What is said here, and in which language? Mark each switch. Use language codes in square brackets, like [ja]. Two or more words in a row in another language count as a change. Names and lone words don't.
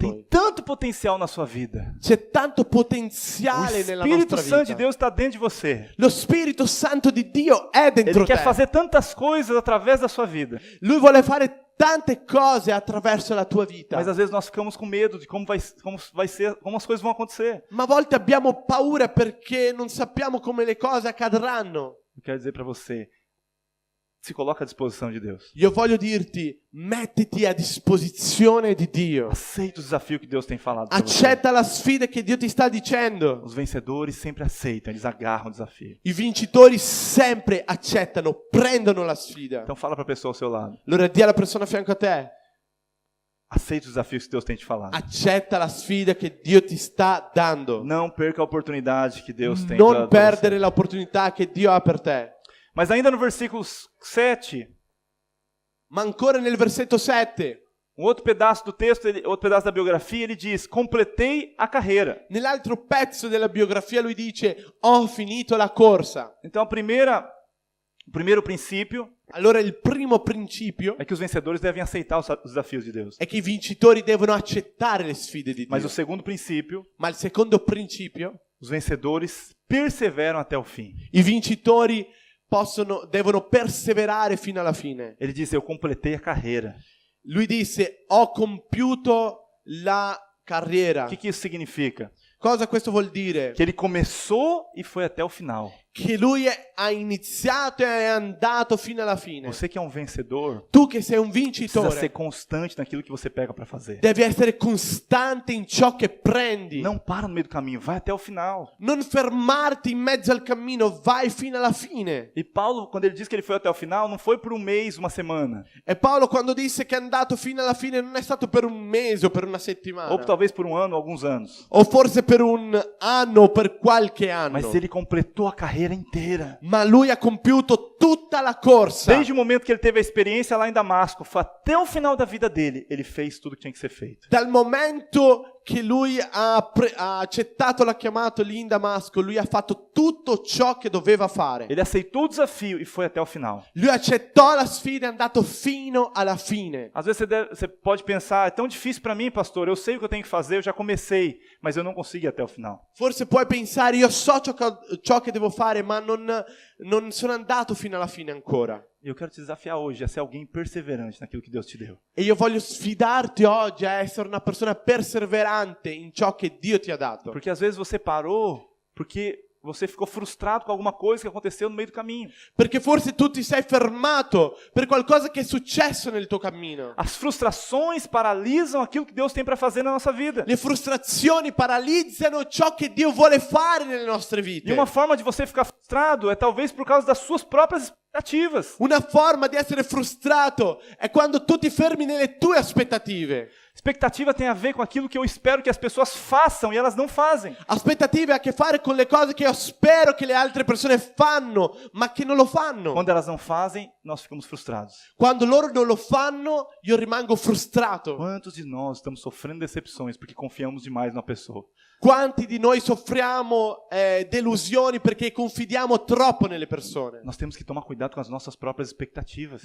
[pt] Tem [it] noi. [pt] tanto potencial na sua vida. [it] C'è tanto [pt] O [it] potenziale nella [pt] Espírito [it] nostra [pt] Santo de [it] vita. [pt] Deus está dentro de você. [it] Lo Spirito Santo di Dio è dentro [pt] Ele quer [it] te. [pt] fazer tantas coisas através da sua vida. [it] Lui vuole fare tante cose attraverso la tua vita. [pt] Mas às vezes nós ficamos com medo de como vai ser, como as coisas vão acontecer. [it] Ma a volte abbiamo paura perché non sappiamo come le cose accadranno. [pt] Eu quero dizer para você, se coloca à disposição de Deus. [it] Io voglio dirti, mettiti a disposizione di Dio. [pt] Aceita o desafio que Deus tem falado para você. [it] Accetta la sfida che Dio ti sta dicendo. [pt] Os vencedores sempre aceitam, eles agarram o desafio. [it] I vincitori sempre accettano, prendono la sfida. [pt] Então fala para a pessoa ao seu lado. [it] Allora di alla persona a fianco a te, [pt] Aceita os desafios que Deus tem te falado. [it] accetta la sfida che Dio ti sta dando. [pt] Não perca a oportunidade que Deus tem [it] Non [pt] para [it] perdere [pt] você. [it] l'opportunità che Dio ha per te. [pt] Mas ainda no versículo 7, [it] Ma ancora nel versetto 7, [pt] um outro pedaço do texto, outro pedaço da biografia, ele diz: completei a carreira. [it] nell'altro pezzo della biografia lui dice, ho finito la corsa. [pt] Então o primeiro princípio [it] Allora il primo principio [pt] é que os vencedores devem aceitar os desafios de Deus. [it] è che i vincitori devono accettare le sfide di [pt] Mas o [it] Dio. [pt] segundo princípio, [it] Ma il secondo principio, [pt] os vencedores perseveram até o fim. [it] i vincitori devono perseverare fino alla fine. [pt] Ele disse: eu completei a carreira. [it] Lui disse, ho compiuto la carriera. [pt] O que isso significa? [it] Cosa questo vuol dire? [pt] Que ele começou e foi até o final. [it] Che lui ha iniziato e è andato fino alla fine. [pt] Você que é um vencedor, [it] Tu che sei un [pt] precisa [it] vincitore, [pt] ser constante naquilo que você pega para fazer. [it] devi essere costante in ciò che prendi. [pt] Não para no meio do caminho, vai até o final. [it] Non fermarti in mezzo al cammino, vai fino alla fine. [pt] E Paulo, quando ele diz que ele foi até o final, não foi por um mês, uma semana, [it] E Paolo quando disse che è andato fino alla fine non è stato per un mese o per una settimana. [pt] ou talvez por um ano, alguns anos. [it] O forse per un anno o per qualche anno. [pt] Mas ele completou a carreira inteira. [it] Ma lui ha compiuto tutta la corsa. [pt] Desde o momento que ele teve a experiência lá em Damasco, foi até o final da vida dele, ele fez tudo que tinha que ser feito. [it] Dal momento che lui ha accettato la chiamata lì in Damasco, lui ha fatto tutto ciò che doveva fare. [pt] Ele aceitou o desafio e foi até o final. [it] Lui accettò la sfida e è andato fino alla fine. [pt] Às vezes você pode pensar, é tão difícil para mim, pastor, eu sei o que eu tenho que fazer, eu já comecei, mas eu não consigo ir até o final. [it] Forse puoi pensare, io so ciò che devo fare, ma non sono andato fino alla fine ancora. [pt] E eu quero te desafiar hoje a ser alguém perseverante naquilo que Deus te deu. [it] E io voglio sfidarti oggi a essere una persona perseverante in ciò che Dio ti ha dato. [pt] Porque às vezes você parou porque você ficou frustrado com alguma coisa que aconteceu no meio do caminho. [it] Perché forse tu ti sei fermato per qualcosa che è successo nel tuo cammino. [pt] As frustrações paralisam aquilo que Deus tem para fazer na nossa vida. [it] Le frustrazioni paralizzano ciò che Dio vuole fare nelle nostre vite. [pt] E uma forma de você ficar frustrado é talvez por causa das suas próprias expectativas. [it] Una forma di essere frustrato è quando tu ti fermi nelle tue aspettative. [pt] Expectativa tem a ver com aquilo que eu espero que as pessoas façam e elas não fazem. [it] Aspettative ha a che fare con le cose che io spero che le altre persone fanno, ma che non lo fanno. [pt] Quando elas não fazem, nós ficamos frustrados. [it] Quando loro non lo fanno, io rimango frustrato. [pt] Quantos de nós estamos sofrendo decepções porque confiamos demais numa pessoa? [it] Quanti di noi soffriamo delusioni perché confidiamo troppo nelle persone? [pt] Nós temos que tomar cuidado com as nossas próprias expectativas.